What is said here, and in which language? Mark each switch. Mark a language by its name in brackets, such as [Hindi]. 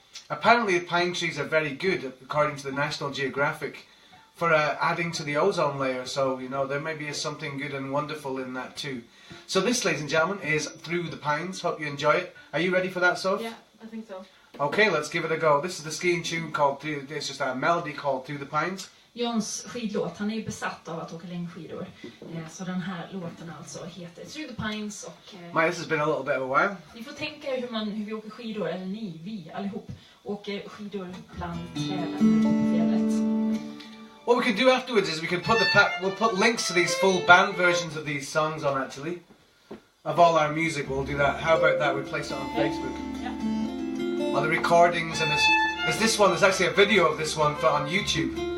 [English] Apparently the pine trees are very good, according to the National Geographic, for adding to the ozone layer, so, you know, there may be something good and wonderful in that too. So this, ladies and gentlemen, is Through the Pines. Hope you enjoy it. Are you ready for that, Soph? Yeah, I think so. Okay, let's give it a go. This is the skiing tune called it's just a melody called Through the Pines. [Swedish] Jons skidlåt, han är ju besatt av att åka längdskidor. Så den här låten alltså heter Through the Pines och... [English] This has been a little bit of a while. [Swedish] Ni får tänka hur vi åker skidor, eller vi allihop, åker skidor bland träden på fjället. [English] What we can do afterwards is we'll put links to these full band versions of these songs on, actually. Of all our music, we'll do that. How about that? We place it on Facebook. Yeah. All the recordings, and there's this one, there's actually a video of this one on YouTube.